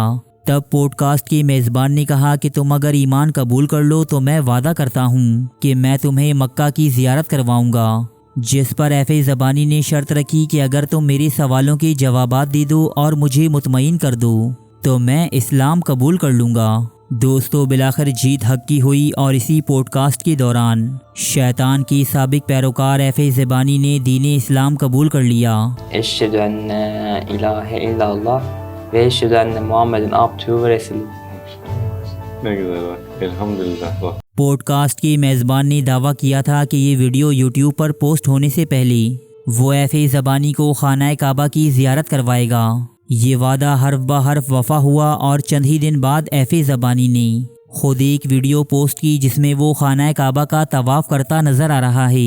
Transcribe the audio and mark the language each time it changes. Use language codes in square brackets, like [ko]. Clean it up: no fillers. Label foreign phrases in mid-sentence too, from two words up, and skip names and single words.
[ur] تب پوڈ کاسٹ کے میزبان نے کہا کہ تم اگر ایمان قبول کر لو تو میں وعدہ کرتا ہوں کہ میں تمہیں مکہ کی زیارت کرواؤں گا، جس پر ایف زبانی نے شرط رکھی کہ اگر تم میرے سوالوں کے جوابات دے دو اور مجھے مطمئن کر دو تو میں اسلام قبول کر لوں گا۔ دوستو بالآخر جیت حق کی ہوئی اور اسی پوڈ کاسٹ کے دوران شیطان کی سابق پیروکار ایفے زبانی نے دین اسلام قبول کر لیا۔ [ar] أشهد أن إله إلا الله وأشهد أن محمدا عبده ورسوله. [tr] Ne güzel bak. Elhamdülillah bak. [ur] پوڈ کاسٹ کے میزبان نے دعویٰ کیا تھا کہ یہ ویڈیو یوٹیوب پر پوسٹ ہونے سے پہلے وہ ایفے زبانی کو خانہ کعبہ کی زیارت کروائے گا۔ یہ وعدہ حرف بہ حرف وفا ہوا اور چند ہی دن بعد ایفے زبانی نے خود ایک ویڈیو پوسٹ کی جس میں وہ خانہ کعبہ کا طواف کرتا نظر آ رہا ہے۔